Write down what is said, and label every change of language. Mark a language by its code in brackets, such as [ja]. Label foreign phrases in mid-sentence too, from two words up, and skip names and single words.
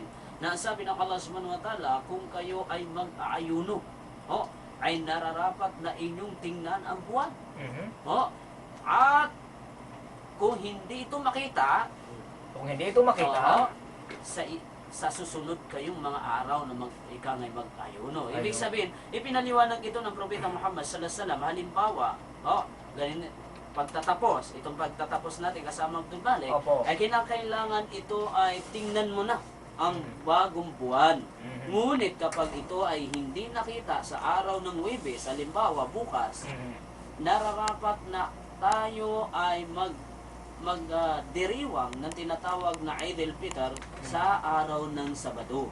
[tl] Na sabi ng Allah [ar] سبحانه وتعالى, [tl] kung kayo ay mag-aayuno, ay nararapat na inyong tingnan ang buwan. At kung hindi ito makita, sa susunod kayong mga araw na ikangay mag-ayuno. Ibig sabihin, ipinaliwanag ito ng Propeta Muhammad [ar] صلى الله عليه وسلم. [tl] Halimbawa, itong pagtatapos natin kasama Abdul Malik, ay kinakailangan ito ay tingnan mo na ang bagong buwan. Ngunit kapag ito ay hindi nakita sa araw ng Huwebes, halimbawa bukas, nararapat na tayo ay magdiriwang ng tinatawag na Eid al-Fitr sa araw ng Sabado.